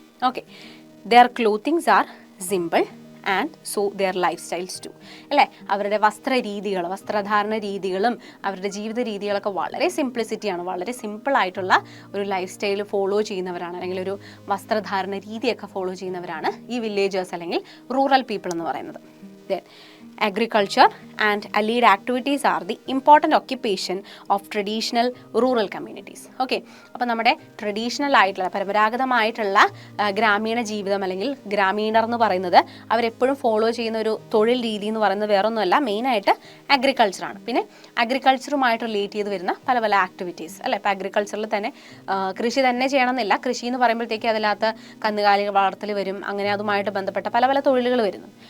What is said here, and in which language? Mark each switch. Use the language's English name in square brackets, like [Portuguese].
[English] okay, their clothings are simple and so their life styles too [Malayalam] അല്ലേ. അവരുടെ വസ്ത്രധാരണ രീതികളും അവരുടെ ജീവിത രീതികളൊക്കെ വളരെ സിംപ്ലിസിറ്റിയാണ്, വളരെ സിമ്പിളായിട്ടുള്ള ഒരു ലൈഫ് സ്റ്റൈൽ ഫോളോ ചെയ്യുന്നവരാണ്, അല്ലെങ്കിൽ ഒരു വസ്ത്രധാരണ രീതിയൊക്കെ ഫോളോ ചെയ്യുന്നവരാണ് ഈ വില്ലേജേഴ്സ് അല്ലെങ്കിൽ റൂറൽ പീപ്പിൾ എന്ന് പറയുന്നത്. [English] Agriculture and allied activities are the important occupation of traditional rural communities. [Malayalam] Okay, അപ്പോൾ നമ്മുടെ ട്രഡീഷണൽ ആയിട്ടുള്ള പരമ്പരാഗതമായിട്ടുള്ള ഗ്രാമീണ ജീവിതം അല്ലെങ്കിൽ ഗ്രാമീണർ എന്ന് പറയുന്നത് അവരെപ്പോഴും ഫോളോ ചെയ്യുന്ന ഒരു തൊഴിൽ രീതി എന്ന് പറയുന്നത് വേറൊന്നുമല്ല, മെയിനായിട്ട് അഗ്രികൾച്ചറാണ്. പിന്നെ അഗ്രികൾച്ചറുമായിട്ട് റിലേറ്റ് ചെയ്ത് വരുന്ന പല ആക്ടിവിറ്റീസ് അല്ലേ. ഇപ്പോൾ അഗ്രികൾച്ചറിൽ തന്നെ കൃഷി തന്നെ ചെയ്യണമെന്നില്ല. കൃഷി എന്ന് പറയുമ്പോഴത്തേക്ക് അതിനകത്ത് കന്നുകാലി വളർത്തൽ വരും, അങ്ങനെ അതുമായിട്ട് ബന്ധപ്പെട്ട പല തൊഴിലുകൾ വരുന്നു.